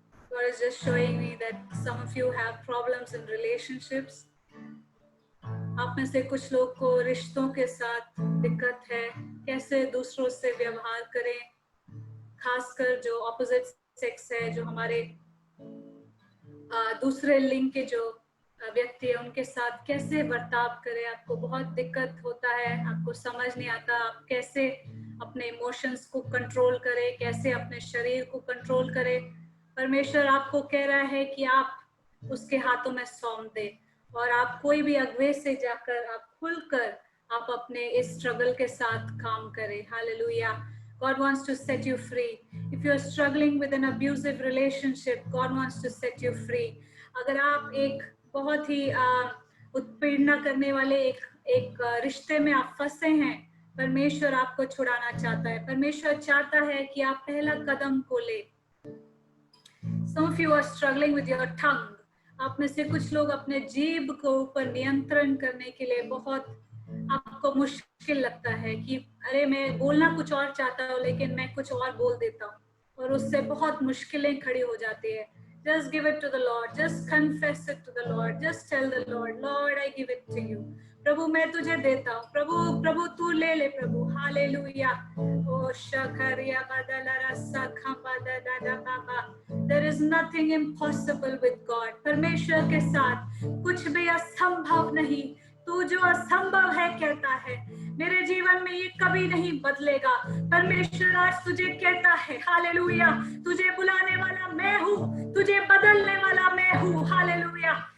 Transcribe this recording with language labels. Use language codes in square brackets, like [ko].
[en] God is just showing me that some of you have problems in relationships. [hi] आप में से कुछ लोग को रिश्तों के साथ दिक्कत है, कैसे दूसरों से व्यवहार करें, खासकर जो ऑपोजिट सेक्स है, जो हमारे दूसरे लिंग के जो व्यक्ति है उनके साथ कैसे बर्ताव करें। आपको बहुत दिक्कत होता है, आपको समझ नहीं आता आप कैसे अपने इमोशंस को कंट्रोल करें, कैसे अपने शरीर को कंट्रोल करें। परमेश्वर आपको कह रहा है कि आप उसके हाथों में सौंप दे और आप कोई भी अगुवे से जाकर आप खुलकर आप अपने इस स्ट्रगल के साथ काम करें। Hallelujah. [en] God wants to set you free. If you are struggling with an abusive relationship, God wants to set you free. [hi] अगर आप एक बहुत ही उत्पीड़ना करने वाले एक रिश्ते में आप फंसे हैं, परमेश्वर आपको छुड़ाना चाहता है। परमेश्वर चाहता है कि आप पहला कदम को ले। [en] Some of you are struggling with your tongue. [hi] आप में से कुछ लोग अपने जीभ को ऊपर नियंत्रण करने के लिए बहुत आपको मुश्किल लगता है कि अरे मैं बोलना कुछ और चाहता हूँ लेकिन मैं कुछ और बोल देता हूँ, और उससे बहुत मुश्किलें खड़ी हो जाती है। [en] Just give it to the Lord. Just confess it to the Lord. Just tell the Lord, Lord, I give it to you. [hi] प्रभु मैं तुझे देता हूँ। प्रभु तू ले ले प्रभु। हालेलुया। ओ शखरिया बदला रसा खंबा दादा बाबा। [en] There is nothing impossible with God. [hi] परमेश्वर के साथ कुछ भी असंभव नहीं। तू जो असंभव है कहता है मेरे जीवन में ये कभी नहीं बदलेगा। परमेश्वर आज तुझे कहता है हालेलुया, तुझे बुलाने वाला मैं हूँ, तुझे बदलने वाला मैं हूँ। हालेलुया।